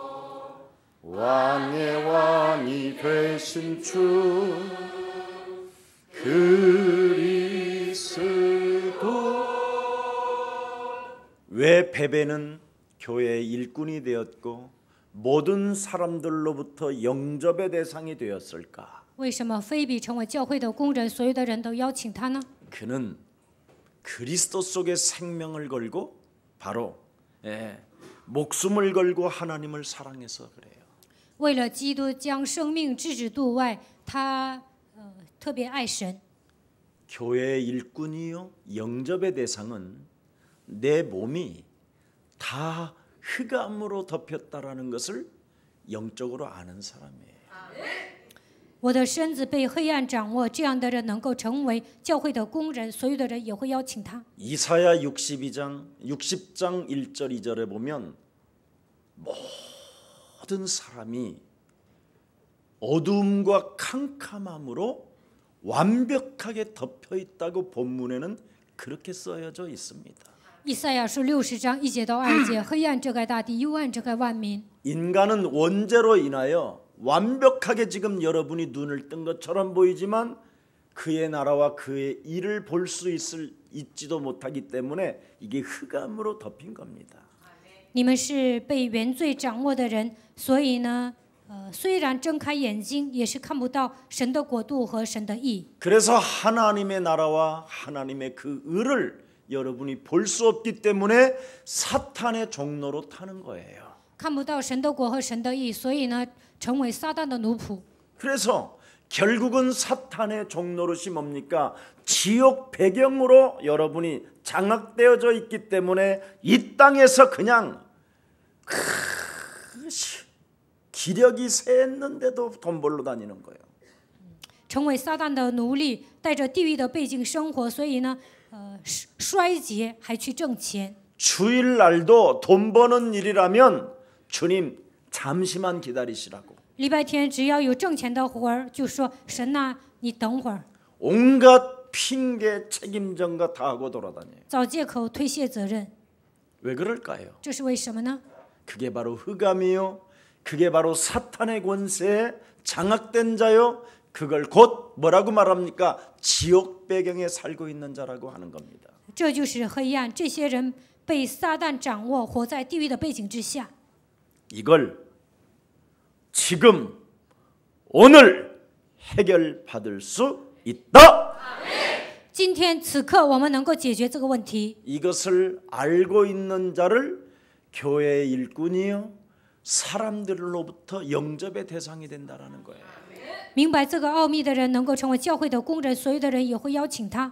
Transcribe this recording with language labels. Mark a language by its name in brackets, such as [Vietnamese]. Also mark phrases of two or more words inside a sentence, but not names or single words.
[Korean] 왕의 왕이 되신 주 그리스도. 왜 베베는 교회의 일꾼이 되었고 모든 사람들로부터 영접의 대상이 되었을까? [Chinese] 为什么菲比成为教会的工人，所有的人都邀请他呢？ [Korean] 그는 그리스도 속에 생명을 걸고 바로 목숨을 걸고 하나님을 사랑해서 그래요. [Chinese] 为了基督将生命置之度外，他特别爱神。 [Korean] 교회의 일꾼이요 영접의 대상은 내 몸이 다 흑암으로 덮였다라는 것을 영적으로 아는 사람이에요. [Chinese] 我的身子被黑暗掌握，这样的人能够成为教会的工人，所有的人也会邀请他。 [Korean] 이사야 60장 1절 2절에 보면 모든 사람이 어두움과 캄캄함으로 완벽하게 덮여 있다고 본문에는 그렇게 써여져 있습니다. [Chinese] 以赛亚书60章1节到2节，黑暗遮盖大地，幽暗遮蓋万民。 [Korean] 인간은 원죄로 인하여 완벽하게 지금 여러분이 눈을 뜬 것처럼 보이지만 그의 나라와 그의 일을 볼 수 있지도 못하기 때문에 이게 흑암으로 덮인 겁니다. [Chinese] 你们是被原罪掌握的人，所以呢，虽然睁开眼睛，也是看不到神的国度和神的义。 [Korean] 그래서 하나님의 나라와 하나님의 그 의를 여러분이 볼 수 없기 때문에 사탄의 종로로 타는 거예요. [Chinese] 看不到神的国和神的义，所以呢，成为撒旦的奴仆。 [Korean] 그래서 결국은 사탄의 종노릇이 뭡니까? 지옥 배경으로 여러분이 장악되어져 있기 때문에 이 땅에서 그냥 기력이 샜는데도 돈 벌러 다니는 거예요. [Chinese] 成为撒旦的奴隶，带着地狱的背景生活，所以呢，衰竭还去挣钱。 [Korean] 주일날도 돈 버는 일이라면 주님 잠시만 기다리시라고. [Chinese] 礼拜天只要有挣钱的活儿，就说神呐，你等会儿。 [Korean] 온갖 핑계 책임전가 다 하고 돌아다녀요. [Chinese] 找借口推卸责任， [Korean] 왜 그럴까요? [Chinese] 这是为什么呢？ [Korean] 그게 바로 흑암이요. 그게 바로 사탄의 권세에 장악된 자요. 그걸 곧 뭐라고 말합니까? 지옥 배경에 살고 있는 자라고 하는 겁니다. [Chinese] 这就是黑暗，这些人被撒旦掌握，活在地狱的背景之下。 [Korean] 이걸 지금 오늘 해결받을 수 있다. [Chinese] 今天此刻，我们能够解决这个问题。 [Korean] 이것을 알고 있는 자를 교회의 일꾼이요 사람들로부터 영접의 대상이 된다라는 거예요. [Chinese] 明白这个奥秘的人，能够成为教会的工人，所有的人也会邀请他。